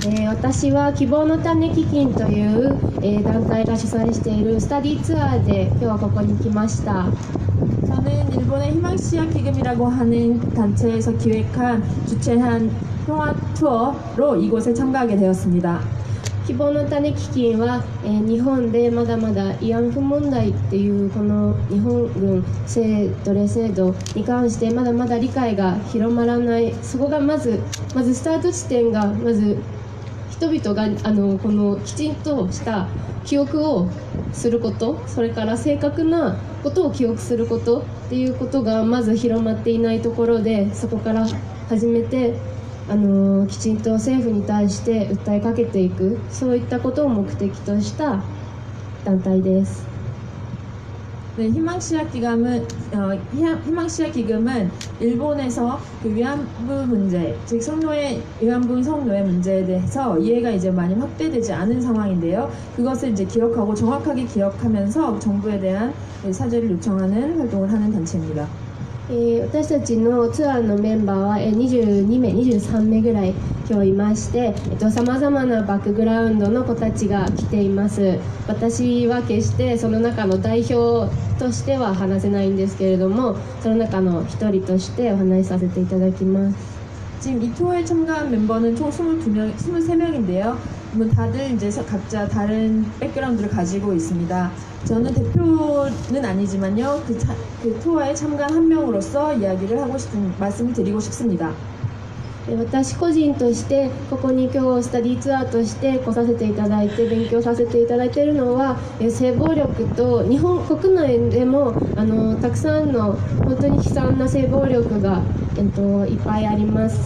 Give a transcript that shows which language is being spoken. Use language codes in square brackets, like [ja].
[ja] 私は希望の種基金という、団体が主催しているスタディツアーで今日はここに来ました。 [ko] 저는 일본의 희망씨앗 기금이라고 하는 단체에서 주최한 평화 투어로 이곳에 참가하게 되었습니다. [ja] 希望の種基金は、日本でまだまだ慰安婦問題っていうこの日本軍奴隷制度に関してまだまだ理解が広まらない、そこがまずスタート地点がまず人々がこのきちんとした記憶をすること、それから正確なことを記憶することっていうことがまず広まっていないところで、そこから始めてきちんと政府に対して訴えかけていく、そういったことを目的とした団体です。 [ko] 네, 희망씨앗 기금은 일본에서 그 위안부 문제, 즉 위안부 성노예 문제에 대해서 이해가 이제 많이 확대되지 않은 상황인데요. 그것을 이제 기억하고 정확하게 기억하면서 정부에 대한 사죄를 요청하는 활동을 하는 단체입니다. [ja] 私たちのツアーのメンバーは22名、23名ぐらい今日いまして、さまざまなバックグラウンドの子たちが来ています。私は決してその中の代表としては話せないんですけれども、その中の一人としてお話しさせていただきます。 [ko] 지금 이 투어에 참가한 멤버는 총 23명인데요. 다들 이제 각자 다른 백그라운드를 가지고 있습니다. 저는 대표는 아니지만요. 그 투어에 참가한 한 명으로서 말씀을 드리고 싶습니다. [ja] 私個人としてここに今日スタディツアーとして来させていただいて勉強させていただいているのは、性暴力と日本国内でもたくさんの本当に悲惨な性暴力が、いっぱいあります。